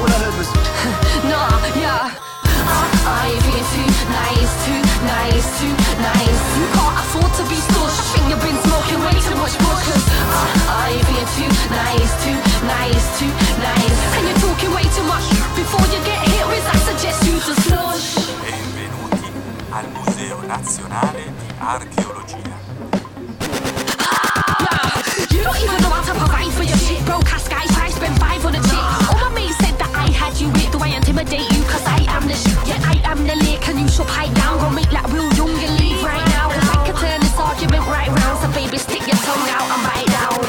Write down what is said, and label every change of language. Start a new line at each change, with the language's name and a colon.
English: What I heard was nah, yeah. I'm being too nice, too nice, too nice. You can't afford to be stush. I think you've been smoking way too much bush. I'm being too nice, too nice, too nice. And you're talking way too much. Before you get hit with, I suggest you just flush.
Italian: Benvenuti al Museo Nazionale di Archeologia.
English: You don't even know how to provide for your shit. Broke ass guys, I spent five on a chick. All my mates said that I had you with. Do I intimidate you? 'Cause I am the shit. Yeah, I am the lake. And you should pipe down. Gonna make that real young and leave right now. 'Cause I could turn this argument right round. So baby, stick your tongue out and bite down.